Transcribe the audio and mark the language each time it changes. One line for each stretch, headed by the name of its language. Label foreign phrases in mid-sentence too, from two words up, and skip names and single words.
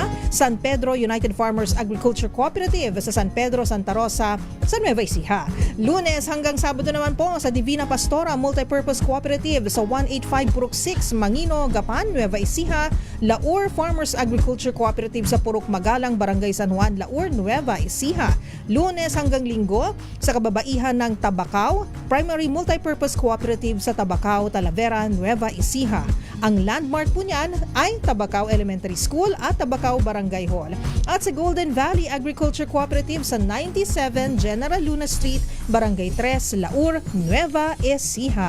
Filipino: San Pedro United Farmers Agriculture Cooperative sa San Pedro, Santa Rosa sa Nueva Ecija. Lunes hanggang Sabado naman po sa Divina Pastora Multipurpose Cooperative sa 185 Purok 6 Mangino, Gapan, Nueva Ecija. Laur Farmers Agriculture Cooperative sa Purok Magalang, Barangay San Juan, Laur, Nueva Ecija. Lunes hanggang Linggo sa kababaihan ng Tabacao Primary Multipurpose Cooperative sa Tabacao, Talavera, Nueva Ecija. Ang landmark po niyan ay Tabacao Elementary School at Tabacao Barangay Hall. At sa Golden Valley Agriculture Cooperative sa 97 General Luna Street, Barangay 3, Laur, Nueva Ecija.